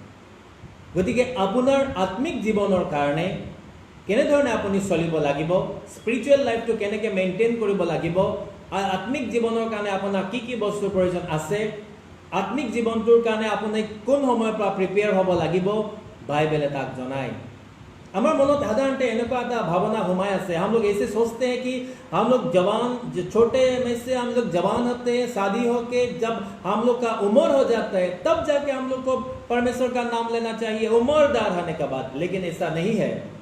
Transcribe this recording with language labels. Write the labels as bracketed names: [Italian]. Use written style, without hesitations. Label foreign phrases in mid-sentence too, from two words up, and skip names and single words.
[Assamese] গতিকে আপোনাৰ আত্মিক জীৱনৰ কাৰণে কেনেধৰণে আপুনি চলিব লাগিব, স্পিৰিচুৱেল লাইফটো কেনেকৈ মেইনটেইন কৰিব লাগিব, আৰু আত্মিক জীৱনৰ কাৰণে আপোনাৰ কি কি বস্তুৰ প্ৰয়োজন আছে, আত্মিক জীৱনটোৰ কাৰণে আপুনি কোন সময়ৰ পৰা প্ৰিপেয়াৰ হ'ব লাগিব, বাইবেলে তাক জনায়। আমাৰ মন সাধাৰণতঃ এনেকুৱা এটা ভাৱনা ঘূৰাই আছে, [Hindi] हम लोग ऐसे सोचते हैं कि हम लोग जवान छोटे में से हम लोग जवान होते हैं, शादी होके जब हम लोग का उम्र हो जाता है तब जाके हम लोग को परमेश्वर का नाम लेना चाहिए, उम्रदार होने के बाद। लेकिन ऐसा नहीं है।